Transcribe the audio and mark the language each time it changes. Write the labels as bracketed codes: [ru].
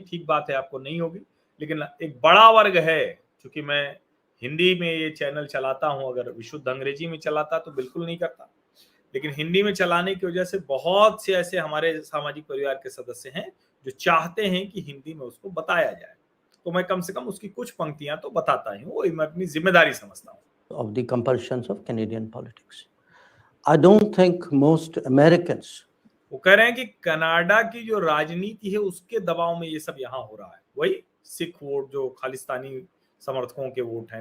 [hi] ठीक बात है, आपको नहीं होगी, लेकिन एक बड़ा वर्ग है, क्योंकि मैं हिंदी में ये चैनल चलाता हूं, अगर विशुद्ध अंग्रेजी में चलाता तो बिल्कुल नहीं करता, लेकिन हिंदी में चलाने की वजह से बहुत से ऐसे हमारे सामाजिक परिवार के सदस्य हैं जो चाहते हैं कि हिंदी में उसको बताया जाए, तो मैं कम से कम उसकी कुछ पंक्तियां तो बताता ही हूँ, वो मैं अपनी जिम्मेदारी समझता हूँ। [en] Of the compulsions of Canadian politics. I don't think most Americans. [hi] वो कह रहे हैं कि कनाडा की जो राजनीति है उसके दबाव में ये सब यहाँ हो रहा है, वही सिख वोट जो खालिस्तानी समर्थकों के वोट हैं।